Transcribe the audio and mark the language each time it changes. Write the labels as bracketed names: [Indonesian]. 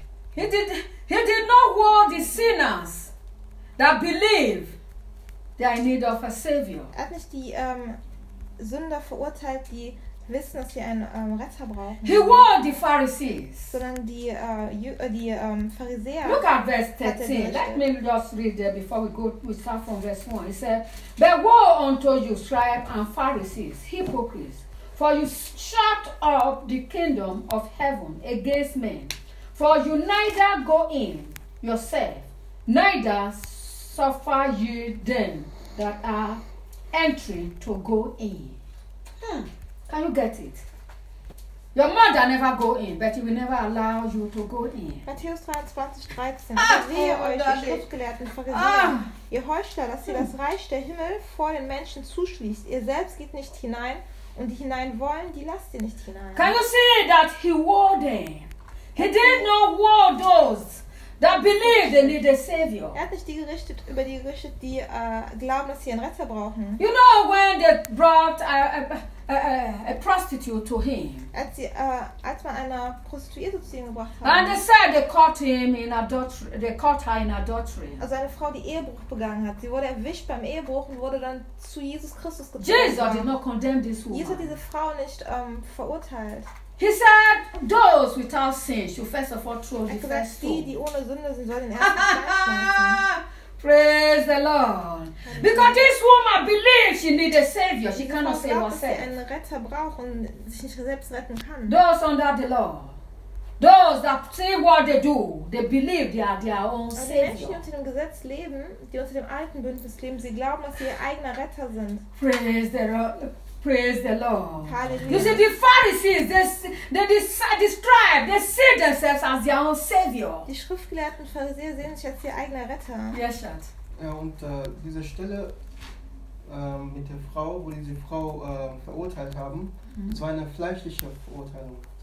[English] He did not warn the sinners that believe they are in need of a savior. [German] Er hat nicht die Sünder verurteilt, die wissen, dass sie einen Retter brauchen. [English] He warned the Pharisees. [German] Sondern die Pharisäer. [English] Look at verse 13. Let me just read there before we start from verse 1. He said, but woe unto you, scribes and Pharisees, hypocrites, for you shut up the kingdom of heaven against men. For you neither go in yourself, neither suffer you them that are entering to go in. Can you get it? Your mother never go in, but he will never allow you to go in. [German] Matthäus 23:13. Wehe euch, ihr Schriftgelehrten, Pharisäer, ihr Heuchler, dass ihr das Reich der Himmel vor den Menschen zuschließt. Ihr selbst geht nicht hinein, und die hinein wollen, die lasst ihr nicht hinein. [English] Can you see that he warned them? He did not warn those that believe they need a savior. [German] Er hat nicht die gerichtet über die gerichtet, die glauben, dass sie einen Retter brauchen. [English] You know when they brought a prostitute to him. [German] Als man eine Prostituierte zu ihm gebracht hat. [English] And they said they caught him in adultery. They caught her in adultery. [German] Also eine Frau, die Ehebruch begangen hat. Sie wurde erwischt beim Ehebruch und wurde dann zu Jesus Christus gebracht. [English] Jesus did not condemn this woman. [German] Jesus hat diese Frau nicht verurteilt. [English] He said, "Those without sin should first of all throw the first stone." [German] Er sagte, die ohne Sünde sind, sollen den ersten Stein werfen. [English] Praise the Lord! Because this woman believes she needs a savior, she cannot save herself. [German] Sie einen Retter braucht und sich nicht selbst retten kann. [English] Those under the law, those that say what they do, they believe they are their own savior. [German] Die Menschen, die unter dem Gesetz leben, die unter dem alten Bündnis leben, sie glauben, dass sie ihr eigener Retter sind. [English] Praise the Lord! Praise the Lord. Hallelujah. You see, the Pharisees, they see themselves as their own savior. [German] Die Schriftgelehrten Pharisäer sehen sich als ihr eigener Retter. [English] Yes, Schatz. [German] Ja, und diese Stelle mit der Frau, wo diese Frau verurteilt haben, das war eine fleischliche Verurteilung.